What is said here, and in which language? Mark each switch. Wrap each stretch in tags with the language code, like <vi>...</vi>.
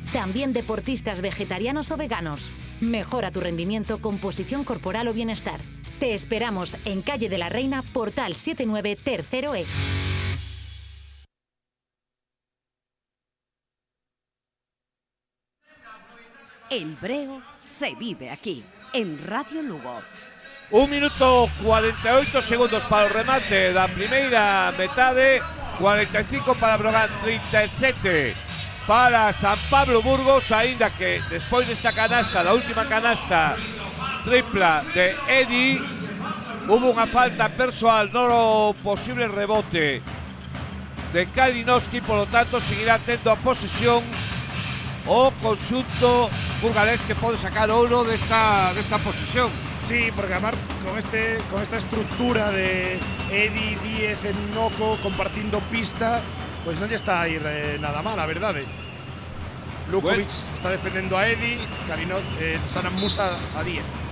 <es>También deportistas vegetarianos o veganos. Mejora tu rendimiento, composición corporal o bienestar. Te esperamos en Calle de la Reina, Portal 79, tercero E. El Breo se vive aquí, en Radio Lugo.</es> <gl>1 minuto 48 segundos para o remate da primeira metade, 45 para Breogán, 37 para San Pablo Burgos, aínda que despois desta canasta, da última canasta tripla de Edi, hubo unha falta persoal no posible rebote de Kalinowski, polo tanto seguirá tendo a posesión o conxunto burgalés, que pode sacar ouro desta posesión.</gl> <es>Sí, porque además con esta estructura</es> <gl>de Edi, Díez e Noco compartindo pista, pois non lle está a ir nada mal, a verdade. Lukovic está defendendo a Edi, Zanan Musa a Díez.</gl>